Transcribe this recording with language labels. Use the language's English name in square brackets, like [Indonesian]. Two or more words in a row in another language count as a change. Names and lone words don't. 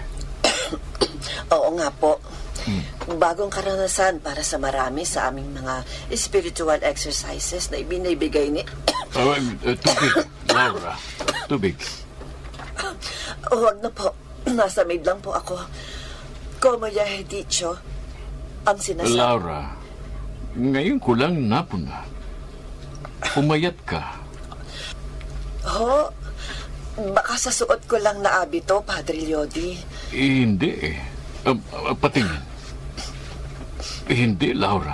[Filipino] Oo nga po. Bagong karanasan para sa marami sa aming mga [English] spiritual exercises [Filipino] na ibinibigay ni... Tubig, Laura. Tubig. Huwag na po. Nasa maid lang po ako. [Spanish] Como ya he dicho, [Filipino] ang sinasabi... Laura, ngayon ko lang napuna. Umayat ka. Ho? Baka sa suot ko lang na abito, Padre Lodi. Hindi eh. Patingin. Hindi, Laura.